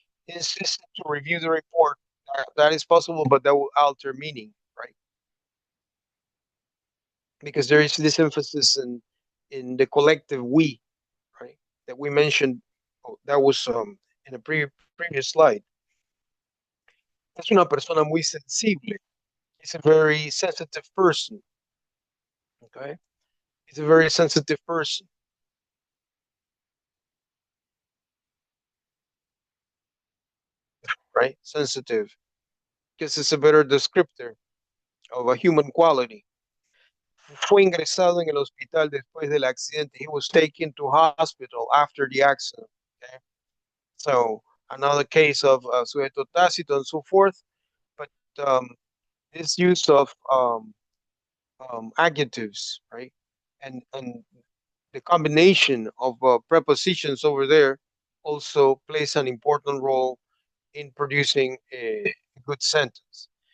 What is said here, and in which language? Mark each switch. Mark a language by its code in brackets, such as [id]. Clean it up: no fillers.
[en] Insist to review the report. That is possible, but that will alter meaning, right? Because there is this emphasis in the collective we, right? That we mentioned. Oh, that was in a previous slide. [es] Es una persona muy sensible. [en] He's a very sensitive person. Okay, he's a very sensitive person. Right? Sensitive. Because it's a better descriptor of a human quality. [es] Fue ingresado en el hospital después del accidente. [en] He was taken to hospital after the accident. Okay? So another case of sujeto tácito and so forth. But this use of adjectives, right? And the combination of prepositions over there also plays an important role in producing a good sentence.